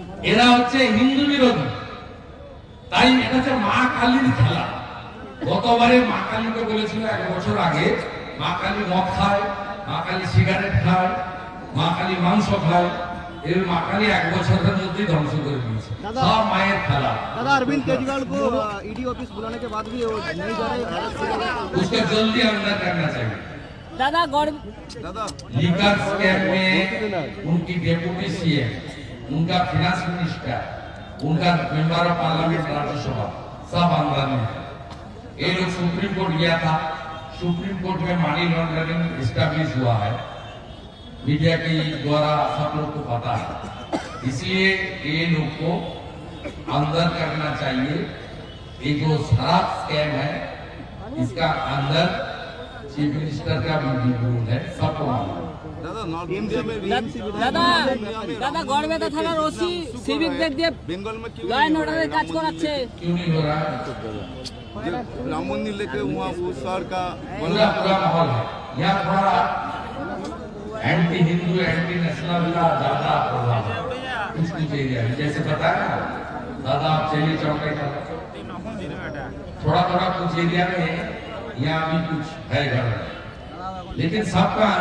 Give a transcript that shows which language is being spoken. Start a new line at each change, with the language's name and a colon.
Bangla: এরা হচ্ছে হিন্দু বিরোধী। তাই এটা হচ্ছে মা কালীর খেলা। গতবারে মা কালীকে বলেছিল 1 বছর আগে, মা কালী মদ খায়, মা কালী সিগারেট খায়, মা কালী মাংস খায়। এর মা কালী 1 বছরের মধ্যেই ধ্বংস করে দিয়েছে। সব মায়ের খেলা।
Hindi: दादा अरविंद केजरीवाल को ईडी ऑफिस बुलाने के बाद भी वो नहीं जा रहे, उसको जल्दी अंदर करना चाहिए। दादा लीकर स्कैम में उनकी डेप्यूटी सीएम, उनका फाइनेंस मिनिस्टर, उनका मेंबर ऑफ पार्लियामेंट राज्यसभा सब अंदर में। ये लोग सुप्रीम कोर्ट गया था, सुप्रीम कोर्ट में मनी लॉन्ड्रिंग एस्टैब्लिश हुआ है, मीडिया के द्वारा सब लोग को पता है। इसलिए ये लोग को अंदर करना चाहिए। ये जो शराब स्कैम है, इसका अंदर चीफ मिनिस्टर का भी रोल है, सबको मालूम है।
Bangla: দাদা গড়বেতা থানার ওসি সিভিকদের দিয়ে ল অ্যান্ড অর্ডারের কাজ করাচ্ছে।
Hindi: क्यों नहीं हो रहा है? राम मंदिर लेके वहाँ वो सर का पूरा माहौल है यहाँ, थोड़ा एंटी हिंदू एंटी नेशनल का ज्यादा प्रभाव है कुछ एरिया में। जैसे बताया ना दादा, आप चलिए चौके का थोड़ा कुछ एरिया में यहाँ भी कुछ है घर, लेकिन सबका